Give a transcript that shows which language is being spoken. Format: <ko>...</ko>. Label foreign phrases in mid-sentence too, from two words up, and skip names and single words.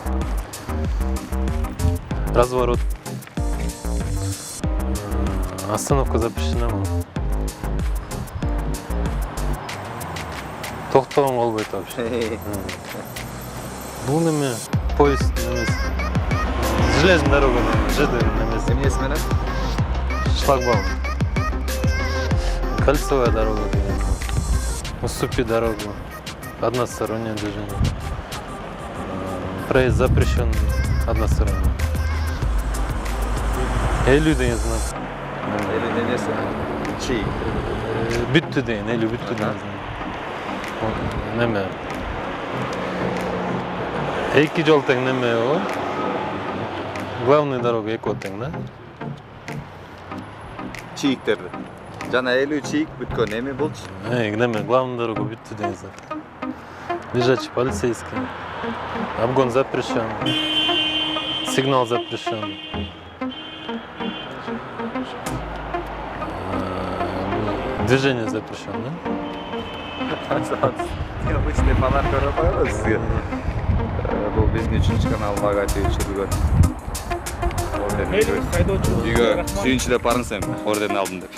<ru>Разворот. Остановка запрещена.</ru> <ky>Токтогон болбойт вообще. Бул неме поезд немес.</ky> <ru>Железная дорога, ЖД немес.</ru> <ky>Эмнеси менен?</ky> <ru>Шлагбаум. Кольцевая дорога. Уступи дорогу. Одностороннее движение. Проезд запрещен односторонний.</ru> <ky>Элю деген знак. Элүү эмнеси? Чий. Бүттү деген, элю бүттү деген. Неме. Эки жол тең неме о.</ky> <ru>Главная дорога</ru> <ky>эки тең, да? Чийиктерди. Жана элүү чийик бүткөн эми булчу? Неме,</ky> <ru>главная дорога</ru> <ky>бүттү деген знак.</ky> <ru>Лежачий полицейский. Обгон запрещен. Сигнал запрещен. Движение запрещено, да? Обычный фонарь</ru> <ky>көрүп коёбуз сизге. Бул биздин 3-канал магазин чыгып. Үйгө сүйүнчүлөп барыңыз эми, ордерин алдым деп.</ky>